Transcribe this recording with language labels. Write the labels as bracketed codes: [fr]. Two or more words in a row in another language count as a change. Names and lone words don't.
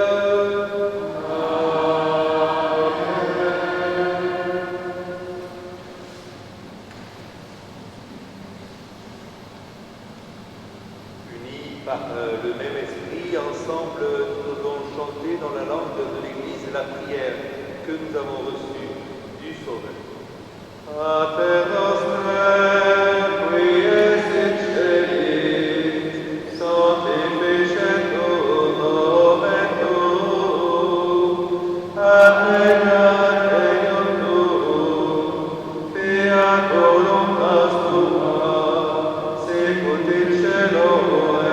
[fr] Unis par le même esprit, ensemble, nous devons chanter dans la langue de l'Église la prière que nous avons reçue du Sauveur. [la] Pater noster, qui es in celis, sanctificetur nomen tuum, adveniat regnum tuum, fiat voluntas tua, sicut in cielo